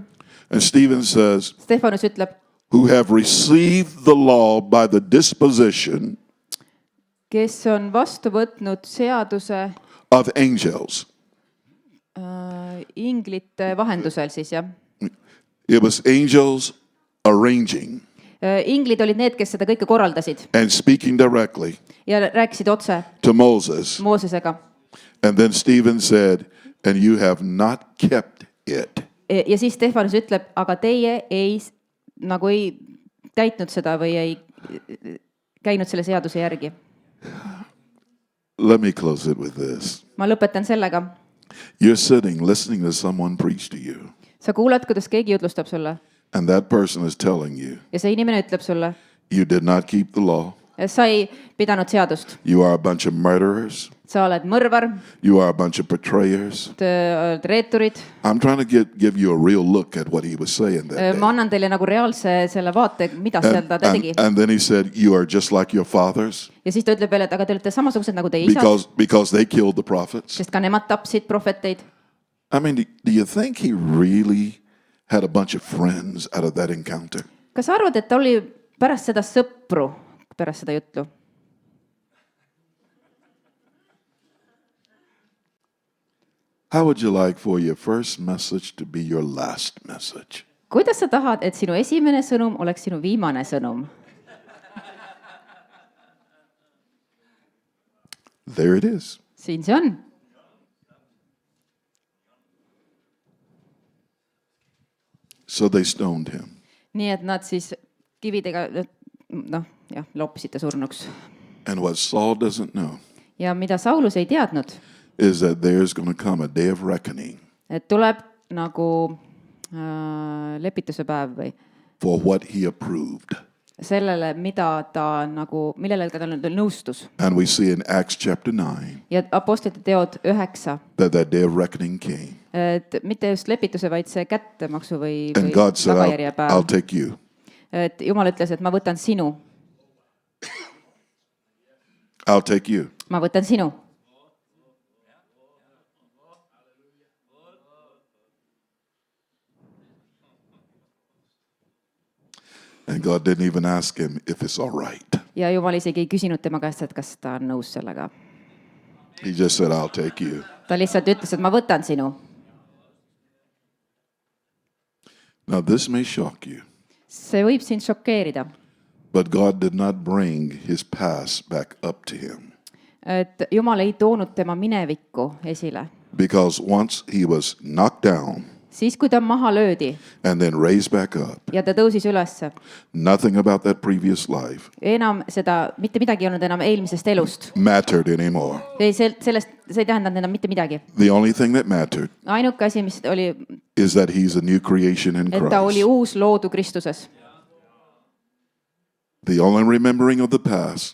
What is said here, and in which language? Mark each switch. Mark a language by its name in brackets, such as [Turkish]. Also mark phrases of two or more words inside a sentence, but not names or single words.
[English] And Stephen says, [Estonian] Stefanus ütleb, [English] who have received the law by the disposition [Estonian] kes on vastu võtnud seaduse [English] of angels. [Estonian] inglite vahendusel siis jah. [English] It was angels arranging [Estonian] Inglid olid need, kes seda kõike korraldasid [English] and speaking directly [Estonian] ja rääkisid otse [English] to Moses. [Estonian] Moosesega. [English] And then Stephen said, and you have not kept it. [Estonian] Ja siis Stefanus ütleb, aga teie ei täitnud seda või ei käinud selle seaduse järgi. [English] Let me close it with this. [Estonian] Ma lõpetan sellega. [English] You're sitting, listening to someone preach to you. [Estonian] Sa kuulad, kuidas keegi jutlustab sulle [English] And that person is telling you, [Estonian] ja see inimene ütleb sulle, [English] you did not keep the law. [Estonian] sa ei pidanud seadust. [English] You are a bunch of murderers. [Estonian] Sa oled mõrvar, [English] You are a bunch of betrayers. [Estonian] oled reeturid. [English] I'm trying to give you a real look at what he was saying that day. [Estonian] Ma annan teile nagu reaalse selle vaate, mida seal ta tegi. [English] And then he said, you are just like your fathers [Estonian] Ja siis ta ütleb veel, et aga te olete samasugused nagu teie isad, [English] because they killed the prophets. [Estonian] sest ka nemad tapsid prohveteid. [English] I mean, do you think he really had a bunch of friends out of that encounter? [Estonian] Kas sa arvad, et ta oli pärast seda sõpru, pärast seda jutlu? [English] How would you like for your first message to be your last message? [Estonian] Kuidas sa tahad, et sinu esimene sõnum oleks sinu viimane sõnum? [English] There it is. [Estonian] Siin see on. [English] So they stoned him. [Estonian] Nii et nad siis kividega, loppisid ta surnuks. [English] And what Saul doesn't know [Estonian] Ja mida Saulus ei teadnud, [English] is that there's going to come a day of reckoning [Estonian] et tuleb nagu lepituse päev või [English] for what he approved. [Estonian] sellele, mida ta nagu, millele ta nõustus. [English] And we see in Acts chapter 9 [Estonian] Ja Apostlite teod 9, [English] that day of reckoning came. [Estonian] et mitte just lepituse, vaid see kättemaksu või [English] And God said, [Estonian] tagajärje [English] I'll [Estonian] päev. [English] take you. [Estonian] Et Jumal ütles, et ma võtan sinu, [English] I'll take you. [Estonian] ma võtan sinu. [English] And God didn't even ask him if it's all right. [Estonian] Ja Jumal isegi ei küsinud tema käest, et kas ta on nõus sellega. [English] He just said, I'll take you. [Estonian] Ta lihtsalt ütles, et ma võtan sinu. [English] Now, this may shock you, [Estonian] See võib sind šokeerida, [English] but God did not bring his past back up to him. [Estonian] et Jumal ei toonud tema minevikku esile. [English] Because once he was knocked down [Estonian] Siis, kui ta maha löödi [English] and then raised back up, [Estonian] ja ta tõusis ülesse, [English] nothing about that previous life [Estonian] enam seda, mitte midagi ei olnud enam eelmisest elust. [English] mattered anymore. [Estonian] See ei tähendanud enam mitte midagi. [English] The only thing that mattered [Estonian] Ainuke asi, mis oli, [English] is that he's a new creation in [Estonian] et ta oli Christ. uus loodu Kristuses. [English] The only remembering of the past